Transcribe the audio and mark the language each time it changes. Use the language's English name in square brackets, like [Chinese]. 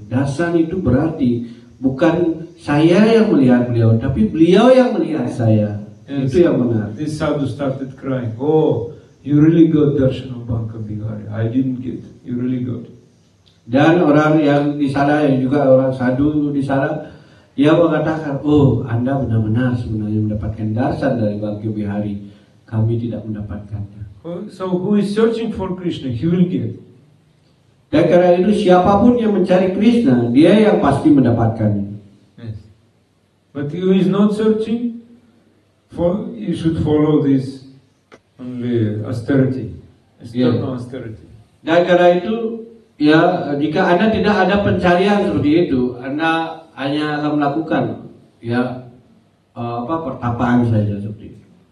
[Indonesian] Darsan itu berarti bukan saya yang melihat beliau, tapi beliau yang melihat saya. [English] Yes. [Indonesian] Itu yang benar. [English] This sadhu started crying. Oh, you really got darshan of Banka Bihari. I didn't get. You really got. [Indonesian] Dan orang yang di sana, yang juga orang sadhu di sana, dia mengatakan, oh, Anda benar-benar sebenarnya mendapatkan darsan dari Banka Bihari. Kami tidak mendapatkannya. [English] So who is searching for Krishna, he will get. [Indonesian] Dan karena itu siapapun yang mencari Krishna, dia yang pasti mendapatkannya. [English] Yes. But who is not searching, you should follow this only austerity. External austerity. [Indonesian] Dan karena itu, ya, jika Anda tidak ada pencarian seperti itu, Anda hanya akan melakukan ya pertapaan saja seperti itu.